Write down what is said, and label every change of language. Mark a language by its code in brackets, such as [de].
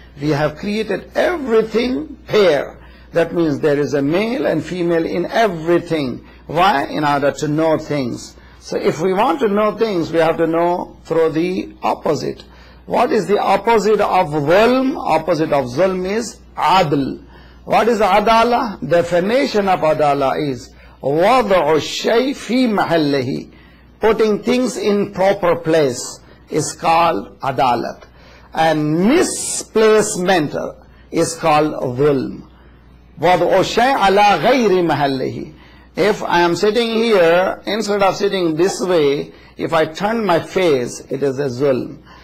[en] We have created everything pair. That means there is a male and female in everything. Why? In order to know things. So if we want to know things, we have to know through the opposite. What is the opposite of zulm? Opposite of zulm is adl. What is adala? Definition of adala is [ar] وَضْعُ الشَّيْءِ فِي مَحَلِّهِ. [en] Putting things in proper place is called adalat. And misplacement is called zulm. [ar] وَضْعُ الشَّيْءِ عَلَى غَيْرِ مَحَلِّهِ. [en] If I am sitting here, instead of sitting this way, if I turn my face, it is a zulm.